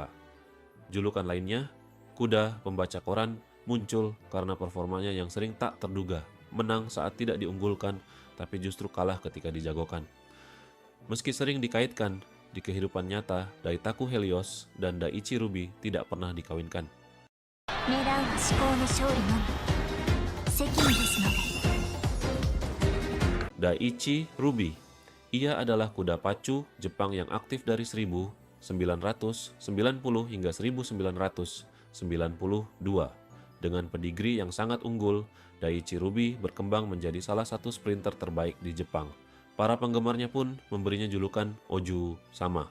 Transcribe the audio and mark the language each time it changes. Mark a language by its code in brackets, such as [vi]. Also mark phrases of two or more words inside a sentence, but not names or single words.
[id] Julukan lainnya, kuda pembaca koran, muncul karena performanya yang sering tak terduga, menang saat tidak diunggulkan tapi justru kalah ketika dijagokan. Meski sering dikaitkan, di kehidupan nyata, Daitaku Helios dan Daichi Ruby tidak pernah dikawinkan. [ja] 狙うは至高の勝利のみ責務ですので [id] Daichi Ruby, ia adalah kuda pacu Jepang yang aktif dari 1990 hingga 1992. Dengan pedigri yang sangat unggul, Daichi Ruby berkembang menjadi salah satu sprinter terbaik di Jepang. Para penggemarnya pun memberinya julukan Oju sama.